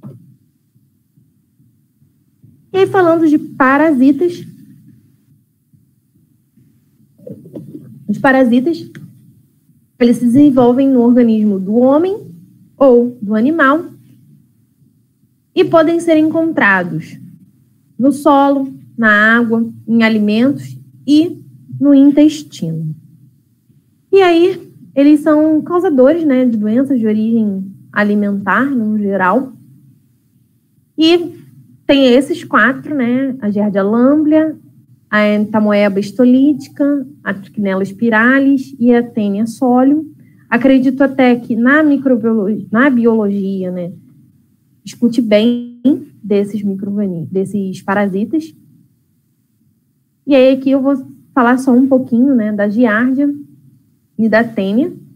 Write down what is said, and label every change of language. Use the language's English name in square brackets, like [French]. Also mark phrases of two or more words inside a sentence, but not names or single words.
[Portuguese] E aí, falando de parasitas, os parasitas, eles se desenvolvem no organismo do homem ou do animal e podem ser encontrados no solo, na água, em alimentos e no intestino. E aí, eles são causadores, né, de doenças de origem alimentar, no geral. E tem esses 4, né, a Giardia lamblia, a Entamoeba histolítica, a Trichinella spiralis e a Taenia solium. Acredito até que na microbiologia, na biologia, né, discute bem desses parasitas. E aí aqui eu vou falar só um pouquinho, né, da Giardia e da Taenia.